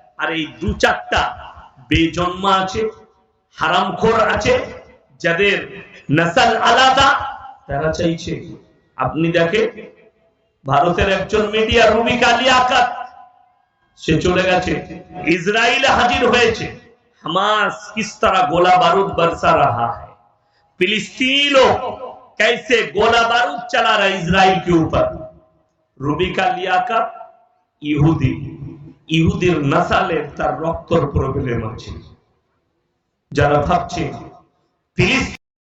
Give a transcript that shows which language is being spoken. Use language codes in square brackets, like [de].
[bn] আর এই 2-4টা বেজন্মা আছে, হারামখোর আছে, যাদের নসল আলাদা, তারা চাইছে। আপনি দেখেন ভারতের একজন মিডিয়া রুবিকা লিয়াকত, সে চলে গেছে, ইসরায়েলে হাজির হয়েছে। [hi] हमास किस तरह गोला बारूद बरसा रहा है, फिलिस्तीनी लोग कैसे गोला बारूद चला रहा है इजराइल के ऊपर। [bn] रुबिका लियाकत ইহুদি, ইহুদির নাসালে তার রক্তর প্রবলেম আছে। যারা ভাবছে ফিলিস্তিন